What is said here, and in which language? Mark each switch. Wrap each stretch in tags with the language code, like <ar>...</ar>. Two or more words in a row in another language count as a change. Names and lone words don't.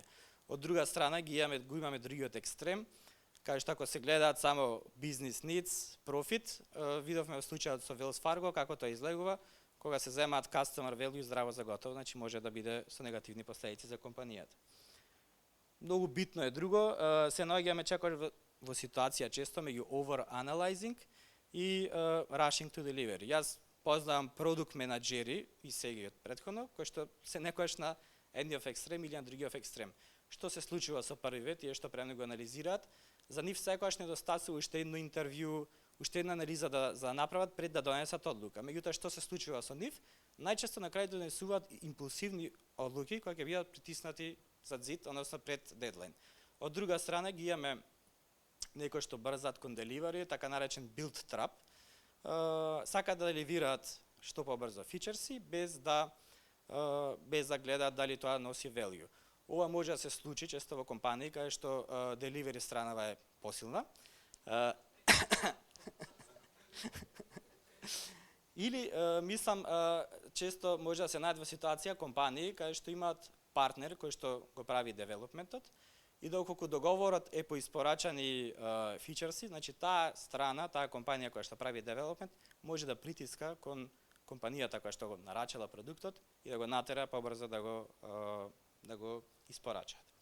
<mk>Од друга страна го имаме другиот екстрем, кај што ако се гледаат само бизнес needs, профит, видовме во случајот со Wells Fargo како тоа излегува, кога се земаат</mk> <en>customer value</en> <mk>здраво за готово, значи може да биде со негативни последици за компанијата. Многу битно е друго, се наоѓаме чекаш во ситуација често меѓу over-analyzing и</mk> <en>rushing to deliver.</en> <mk>Јас познавам продукт менаџери и сега од претходно, кои што се некојаш на едниот екстрем или на другиот екстрем. Што се случува со првивет, тие што премногу анализираат, за нив секогаш недостасува уште едно интервју, уште една анализа да направат пред да донесат одлука. Меѓутоа што се случува со нив? Најчесто на крај донесуваат импулсивни одлуки кои ќе бидат притиснати зад зид, односно пред дедлайн. Од друга страна ги имаме некои што брзат кон деливери, така наречен</mk> <en>build trap,</en> <mk>сакаат да деливираат што побрзо фичерси без да гледаат дали тоа носи value. Ова може да се случи често во компании каде што деливери странава е посилна. Или мислам често може да се најдат во ситуација компании каде што имаат партнер кој што го прави девелопментот и доколку договорот е по испорачани фичерси, значи таа страна, таа компанија која што прави девелопмент може да притиска кон компанијата која што го нарачала продуктот и да го натера побрзо да го испорачаат.</mk>